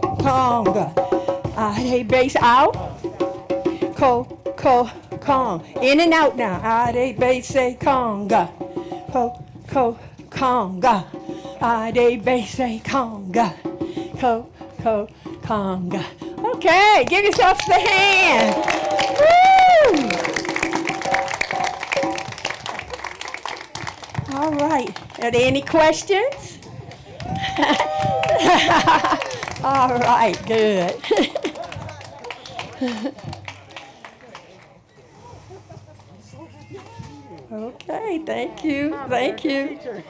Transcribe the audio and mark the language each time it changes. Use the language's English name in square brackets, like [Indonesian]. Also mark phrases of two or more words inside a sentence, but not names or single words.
[English] Conga. Ade, bass, out. Conga. In and out now. Ade, bass, conga. Conga. Ade, bass, conga. Conga. Okay, give yourselves the hand. Woo! All right. Are there any questions? All right, good. Okay, thank you. Thank you.